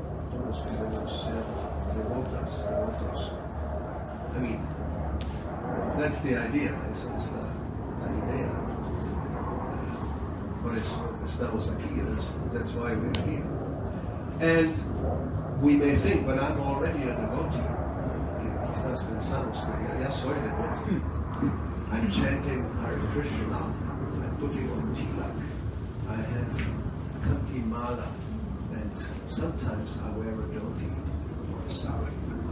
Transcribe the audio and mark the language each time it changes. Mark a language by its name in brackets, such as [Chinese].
[Spanish] Todos queremos ser devotos. [English] I mean, that's the idea. [Spanish] Esa es la idea. Por eso estamos aquí. [English] That's why we're here. And we may think, but I'm already a devotee. [Spanish] Quizás pensamos que ya soy devoto. [English] I'm chanting Hare Krishna. I'm putting on tilak. I have kanti mala, and sometimes I wear a dhoti or a sari.